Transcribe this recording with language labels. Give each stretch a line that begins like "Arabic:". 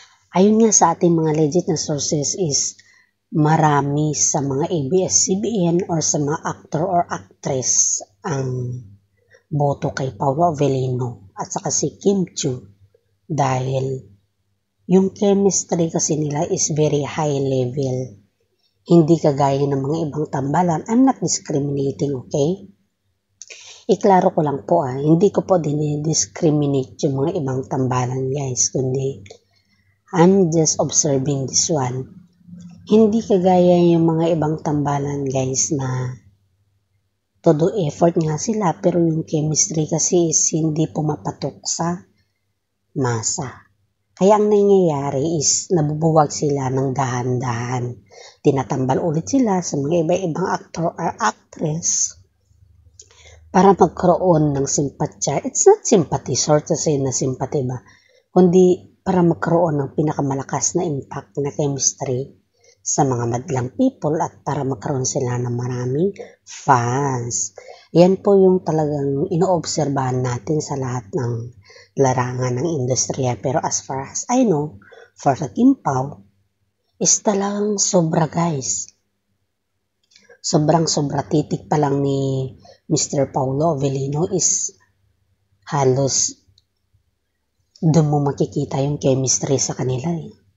Filipino: Ayun nga sa ating mga legit na sources is marami sa mga ABS-CBN or sa mga actor or actress ang boto kay Paolo Avellino at saka si Kim Chiu. Dahil yung chemistry kasi nila is
English: very high level.
Filipino: Hindi kagaya ng mga ibang tambalan.
English: I'm not discriminating, okay?
Filipino: Iklaro ko lang po hindi ko po dinidiscriminate yung mga ibang tambalan, guys.
English: Kundi I'm just observing this one.
Filipino: Hindi kagaya yung mga ibang tambalan, guys, na todo effort nga sila pero yung chemistry kasi is hindi pumapatok sa masa. Kaya ang nangyayari is nabubuwag sila ng dahan-dahan. Tinatambal ulit sila sa mga iba-ibang actor or actress para magkaroon ng simpatya.
English: It's not sympathy, sort of say
Filipino: na sympathy ba? Kundi para magkaroon ng pinakamalakas na impact na chemistry sa mga madlang people at para magkaroon sila ng maraming fans. Yan po yung talagang inoobserbahan natin sa lahat ng larangan ng industriya.
English: Pero as far as I know, for the Kim Pao, is
Filipino: talagang sobra
English: guys.
Filipino: Sobrang-sobra, titik pa lang ni Mr. Paulo Avellino is halos doon mo makikita yung chemistry sa kanila eh.